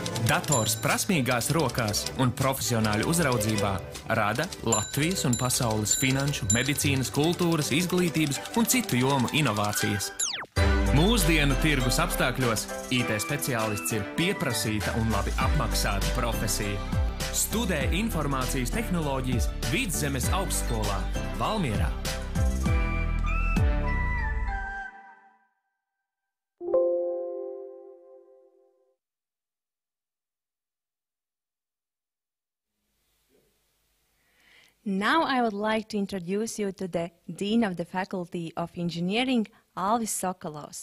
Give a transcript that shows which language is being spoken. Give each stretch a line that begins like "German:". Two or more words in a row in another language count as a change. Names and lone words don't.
Latvian: Dators prasmīgās rokās un profesionāļu uzraudzībā rada Latvijas un pasaules finanšu, medicīnas, kultūras, izglītības un citu jomu inovācijas. Mūsdienu tirgus apstākļos IT speciālists ir pieprasīta un labi apmaksāta profesija. Studē informācijas tehnoloģijas Vidzemes augstskolā Valmierā.
English: Now I would like to introduce you to the Dean of the Faculty of Engineering, Alvis Sokolovs.